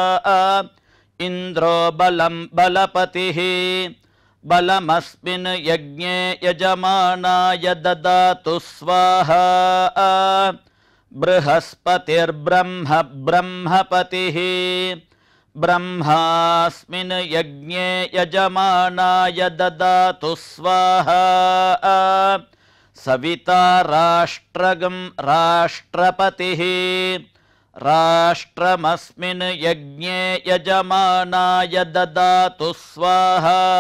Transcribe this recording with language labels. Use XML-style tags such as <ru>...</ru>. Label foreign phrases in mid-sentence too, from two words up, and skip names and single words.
<sa>ఇంద్రో బలం బలపతిః బలమస్మిన్ యజ్ఞే యజమానాయ దదాతు స్వాహా బృహస్పతిర్బ్రహ్మ బ్రహ్మపతిః ब्रह्मास्मिन् यज्ञे यजमानाय ददातु स्वाहा सविता राष्ट्रगं राष्ट्रपतिः राष्ट्रमस्मिन् यज्ञे यजमानाय ददातु स्वाहा</sa>